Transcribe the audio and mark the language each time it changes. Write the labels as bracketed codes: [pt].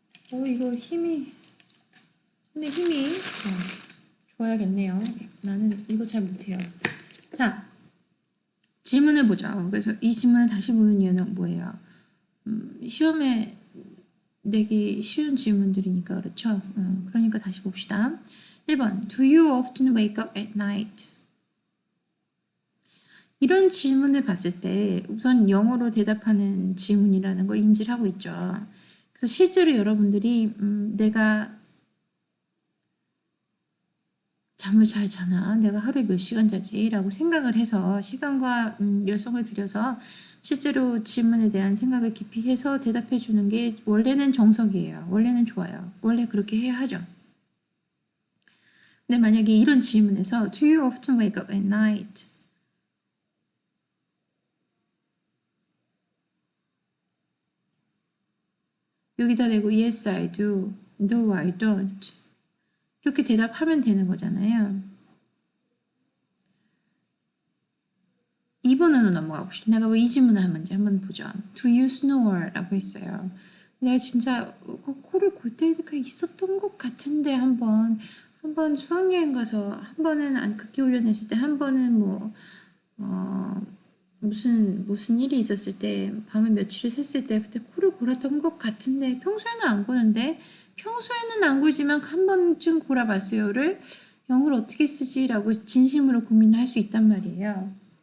[ko] 이거 힘이 근데 힘이 좋아야겠네요. 나는 이거 잘 못해요. 자, 질문을 보죠. 그래서 이 질문을 다시 보는 이유는 뭐예요? 시험에 내기 쉬운 질문들이니까 그렇죠? 그러니까 다시 봅시다. [en] 1번 Do you often wake up at night? [ko] 이런 질문을 봤을 때 우선 영어로 대답하는 질문이라는 걸 인지를 하고 있죠. 그래서 실제로 여러분들이 내가 잠을 잘 자나? 내가 하루에 몇 시간 자지? 라고 생각을 해서 시간과 열성을 들여서 실제로 질문에 대한 생각을 깊이 해서 대답해 주는 게 원래는 정석이에요. 원래는 좋아요. 원래 그렇게 해야 하죠. 근데 만약에 이런 질문에서 [en] Do you often wake up at night? 여기다 대고 Yes, I do. No, I don't. [ko] 이렇게 대답하면 되는 거잖아요. 2번으로 넘어가 봅시다. 내가 왜 이 질문을 하는지 한번 보죠. [en] Do you snore? [ko] 라고 했어요. 내가 진짜 코를 골 때가 있었던 것 같은데 한 번 수학여행 가서 한 번은 극기 훈련했을 때 한 번은 무슨 일이 있었을 때 밤에 며칠을 샜을 때 그때 코를 골았던 것 같은데 평소에는 안 고는데 평소에는 안 골지만 한 번쯤 골아봤어요를 영어를 어떻게 쓰지라고 진심으로 고민을 할 수 있단 말이에요.